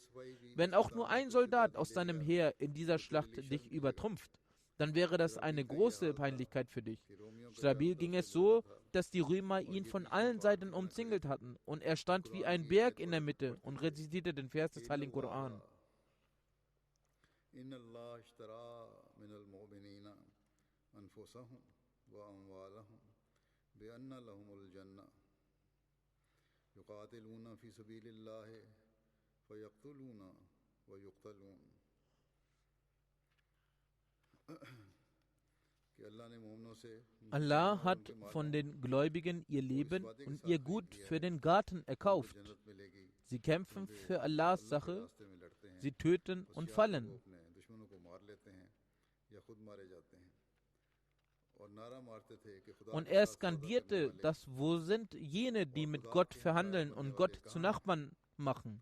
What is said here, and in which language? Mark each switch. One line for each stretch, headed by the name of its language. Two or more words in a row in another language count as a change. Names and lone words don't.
German: Wenn auch nur ein Soldat aus deinem Heer in dieser Schlacht dich übertrumpft, dann wäre das eine große Peinlichkeit für dich. Stabil ging es so, dass die Römer ihn von allen Seiten umzingelt hatten und er stand wie ein Berg in der Mitte und rezitierte den Vers des Heiligen Koran.
Arabic: إن الله اشترى من المؤمنين أنفسهم وأموالهم بأن لهم الجنة يقاتلون في سبيل الله فيقتلون ويقتلون
German: Allah hat von den Gläubigen ihr Leben und ihr Gut für den Garten erkauft. Sie kämpfen für Allahs Sache, sie töten und fallen. Und er skandierte, dass wo sind jene, die mit Gott verhandeln und Gott zu Nachbarn machen?